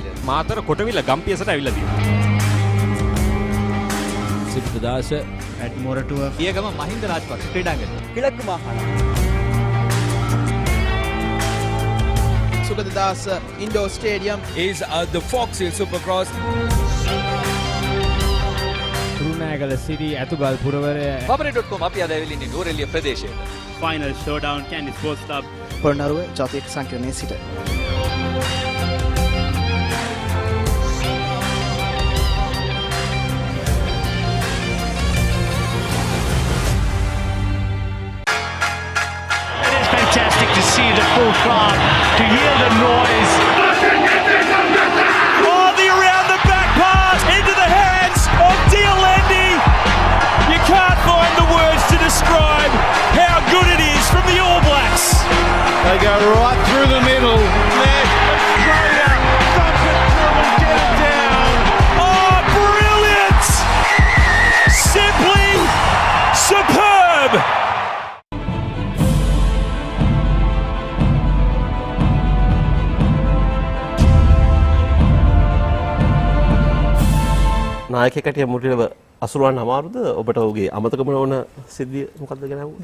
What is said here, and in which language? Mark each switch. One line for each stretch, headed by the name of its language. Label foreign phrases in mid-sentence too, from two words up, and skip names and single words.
Sinhala: මාතර කොටවිල ගම්පියසට ඇවිල්ලා තියෙනවා. සිද්ධාස at මොරටුව පියගම මහින්ද රාජපක්ෂ ක්‍රීඩාංගණය.
Tamil: கிழக்கு மாகாணம்
Sinhala: සුගතදාස ඉන්ඩෝර් ස්ටේඩියම්
English: is the Fox Hill Supercross.
Sinhala: රුණෑගල සිරි ඇතුගල් පුරවරය Papare.com අපි අද ඇවිල්ලා ඉන්නේ නූරෙලිය ප්‍රදේශයට.
English: Final showdown Candy Sports Club.
Sinhala: පොළොන්නරුව ජාතික සංකීර්ණයේ සිට
English: Fantastic to see the full crowd, to hear the noise. Oh, the around the back pass into the hands of Diolendi. You can't find the words to describe how good it is from the All Blacks. They go right through the middle. Left, Australia, dump it through and get it down. Oh, brilliant! Simply superb!
Sinhala: නායකයෙක්ට මුලින්ම අසුරවන්න අමාරුද? ඔබට ඔහුගේ අමතකම වුණ සිද්ධිය මොකක්ද ගැන අහුවුනේ?